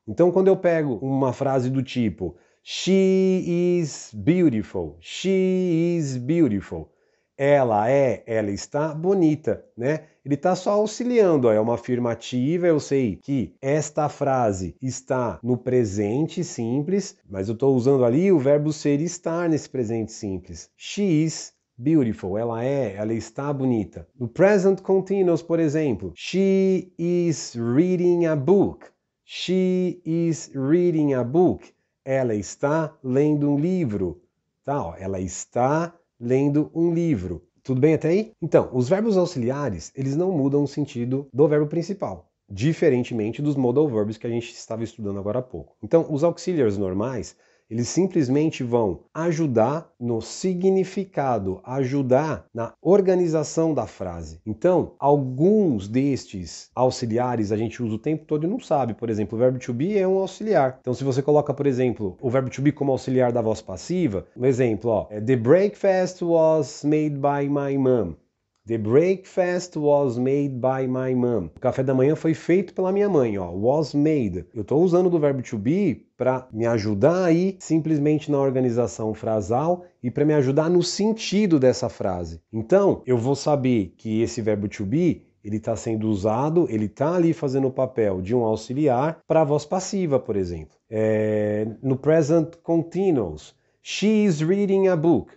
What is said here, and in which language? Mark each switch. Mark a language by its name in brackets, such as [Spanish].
[Portuguese] Então, quando eu pego uma frase do tipo [English] She is beautiful, she is beautiful, [Portuguese] ela está bonita, né? Ele está só auxiliando, ó, é uma afirmativa, eu sei que esta frase está no presente simples, mas eu estou usando ali o verbo ser e estar nesse presente simples. [English] She is beautiful, [Portuguese] ela está bonita. No present continuous, por exemplo, [English] she is reading a book. She is reading a book. [Portuguese] Ela está lendo um livro. Tá, ó, ela está lendo um livro. Tudo bem até aí? Então, os verbos auxiliares, eles não mudam o sentido do verbo principal, diferentemente dos modal verbs que a gente estava estudando agora há pouco. Então, os auxiliares normais, eles simplesmente vão ajudar no significado, ajudar na organização da frase. Então, alguns destes auxiliares a gente usa o tempo todo e não sabe. Por exemplo, o verbo to be é um auxiliar. Então, se você coloca, por exemplo, o verbo to be como auxiliar da voz passiva, um exemplo, ó, [English] The breakfast was made by my mom. The breakfast was made by my mom. [Portuguese] O café da manhã foi feito pela minha mãe, ó. Was made. Eu estou usando do verbo to be para me ajudar aí simplesmente na organização frasal e para me ajudar no sentido dessa frase. Então, eu vou saber que esse verbo to be ele está sendo usado, ele está ali fazendo o papel de um auxiliar para a voz passiva, por exemplo. No present continuous, [English] she is reading a book.